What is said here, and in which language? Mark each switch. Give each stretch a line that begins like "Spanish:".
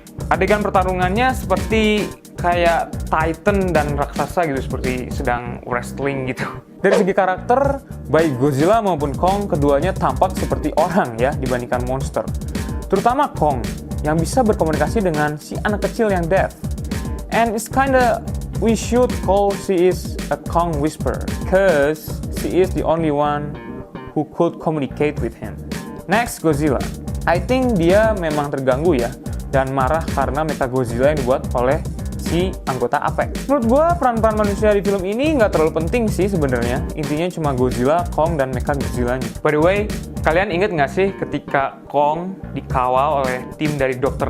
Indonesian: Adegan pertarungannya seperti kayak Titan dan raksasa gitu, seperti sedang wrestling gitu. Dari segi karakter, baik Godzilla maupun Kong, keduanya tampak seperti orang ya dibandingkan monster. Terutama Kong, yang bisa berkomunikasi dengan si anak kecil yang deaf.
English: And it's kinda, we should call she is a Kong whisperer, cause she is the only one who could communicate with him. Next, Godzilla. I think
Indonesian: dia memang terganggu ya, dan marah karena Mechagodzilla yang dibuat oleh si anggota Apex. Menurut gue peran-peran manusia di film ini nggak terlalu penting sih sebenarnya. Intinya cuma Godzilla, Kong, dan Mechagodzilla-nya.
English: By the way,
Indonesian: kalian inget nggak sih ketika Kong dikawal oleh tim dari Dr.